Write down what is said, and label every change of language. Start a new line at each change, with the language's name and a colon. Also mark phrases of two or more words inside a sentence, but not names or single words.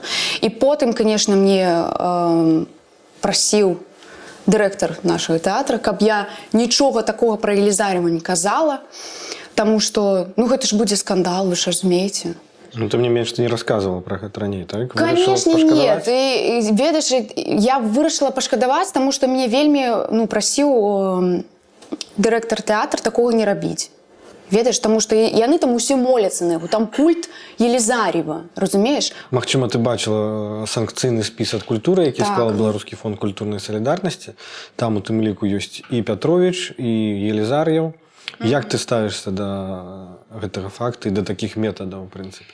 Russian: И потом, конечно, мне просил директор нашего театра, каб я ничего такого про Елизарева не казала, потому что, ну, это ж будет скандал, вы же разумеете. Ну, тем не менее, ты не рассказывала про это ранее, так? Конечно, нет. И
Belarusian: ведаешь, я вырашила пашкадаваць,
Russian: потому что мне вельмі, ну, просил директор театра такого не рабіць.
Belarusian: Ведаеш, тому што яны там усе моляцца на яго, там культ Елізарєва, разумееш? Магчыма, ты бачыла санкцыйны спіс ад культуры, які склаў Беларускі фонд культурнай салідарнасці. Там у тым ліку ёсць і Пятровіч, і Елізар'еў. Як ты ставішся да гэтага факта і да такіх метадаў, у прынцыпе?